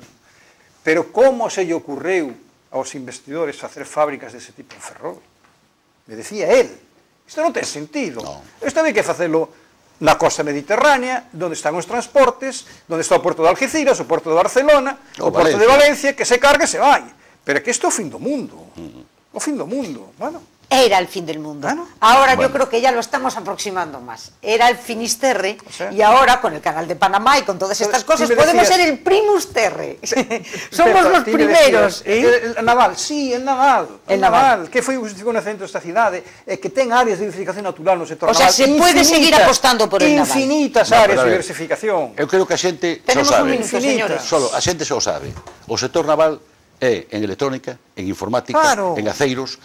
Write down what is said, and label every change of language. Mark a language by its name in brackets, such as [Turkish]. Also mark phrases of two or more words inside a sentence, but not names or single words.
[Galician] Pero como se lle ocurreu aos investidores facer fábricas dese tipo en Ferrol? [Spanish] Me decía él, [Galician] isto non ten sentido. Isto hai que facelo na costa mediterránea, onde están os transportes, onde está o porto de Algeciras, o porto de Barcelona, o porto de Valencia, que se carga e se vai. Pero é que isto é o fin do mundo. O fin do mundo. Bueno. [Spanish] Era el fin del mundo. Ahora yo creo que ya lo estamos aproximando más. Era el Finisterre, y ahora con el canal de Panamá y con todas estas cosas podemos ser el primus terre. Somos los primeros. El naval, sí, el naval. [Galician] Que foi o nacemento desta cidade, que ten áreas de diversificación natural no sector naval. [Spanish] O sea, se puede seguir apostando por el naval. Infinitas áreas de diversificación. [Galician] Eu creo que a xente xa o sabe. A xente xa o sabe. O sector naval é en electrónica, en informática, en aceiros,